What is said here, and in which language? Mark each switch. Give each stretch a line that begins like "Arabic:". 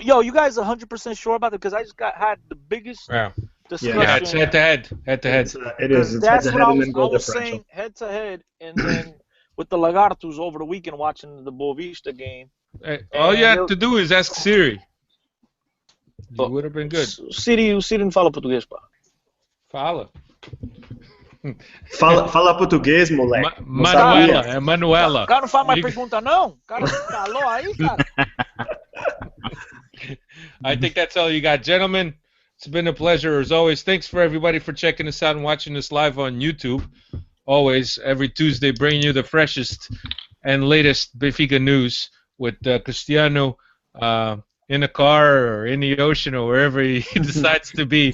English: Yo, you guys 100% sure about it? Because I just had the biggest discussion. Yeah, it's head to head. It is. It's That's head to what head and then goal I was differential. saying, head to head, and then with the Lagartos over the weekend watching the Boavista game. All you have to do is ask Siri. It would have been good.
Portuguese: Siri não fala português, pá. Fala. Fala português, moleque. Manuela. O cara não faz mais pergunta, não? O cara calou aí, cara.
English: I think that's all you got, gentlemen. It's been a pleasure as always. Thanks for everybody for checking us out and watching us live on YouTube. Always, every Tuesday, bringing you the freshest and latest Benfica news with Cristiano in a car or in the ocean or wherever he decides to be.